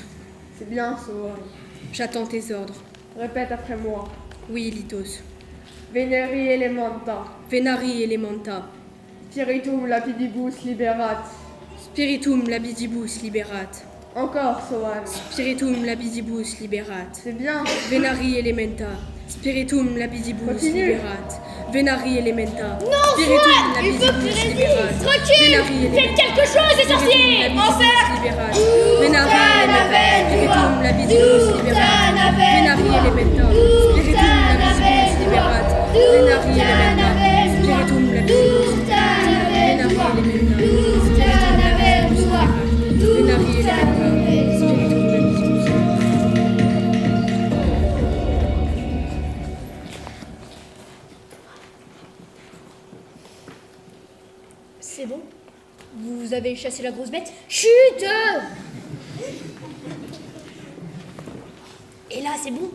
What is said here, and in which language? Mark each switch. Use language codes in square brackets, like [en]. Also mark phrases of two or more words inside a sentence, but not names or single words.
[fr] C'est bien, Swan. J'attends tes ordres. Répète après moi. Oui, Lithos. [la] Veneri elementa. Venari elementa. Spiritum lapidibus liberat. Spiritum labidibus liberat. [fr] Encore, Swan. [la] Spiritum labidibus liberat. [fr] C'est bien. [la] Venari elementa. Spiritum labidibus [fr] Continue. [la] liberat. Venari elementa. [fr] Non, [la] Spiritum [fr] Swan, il faut que tu [la] labidibus [fr] résistes. [la] liberat. [fr] Recule. [la] Venari [fr] Faites [la] elementa. [fr] quelque chose, les sorciers. Encercle. [la] Liberat. Venari elementa. Spiritum labidibus liberat. Venari elementa. Spiritum labidibus liberat. Venari elementa. Spiritum labidibus liberat. Venari elementa. Venari elementa. Spiritum labidibus. [fr] C'est bon? Vous avez chassé la grosse bête? Chut! Et là, c'est bon?